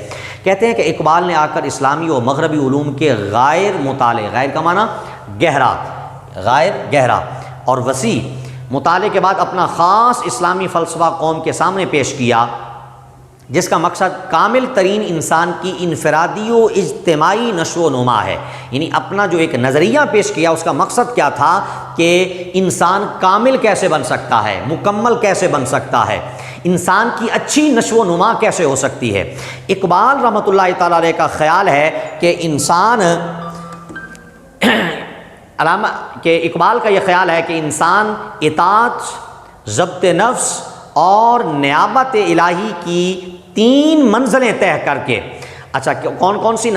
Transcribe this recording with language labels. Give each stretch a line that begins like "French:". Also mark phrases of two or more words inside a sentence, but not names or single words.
Urdu: کہتے ہیں کہ اقبال نے آ کر اسلامی اور مغربی علوم کے غیر مطالعے، غیر کا معنی گہرا، غیر گہرا اور وسیع مطالعے کے بعد اپنا خاص اسلامی فلسفہ قوم کے سامنے پیش کیا، جس کا مقصد کامل ترین انسان کی انفرادی و اجتماعی نشو و نما ہے۔ یعنی اپنا جو ایک نظریہ پیش کیا، اس کا مقصد کیا تھا کہ انسان کامل کیسے بن سکتا ہے، مکمل کیسے بن سکتا ہے، انسان کی اچھی نشو و نما کیسے ہو سکتی ہے۔ اقبال رحمۃ اللہ تعالیٰ علیہ کا خیال ہے کہ اقبال کا یہ خیال ہے کہ انسان اطاعت، ضبط نفس اور نیابت الہی کی 3 منزلیں طے کر کے، اچھا کون کون سی؟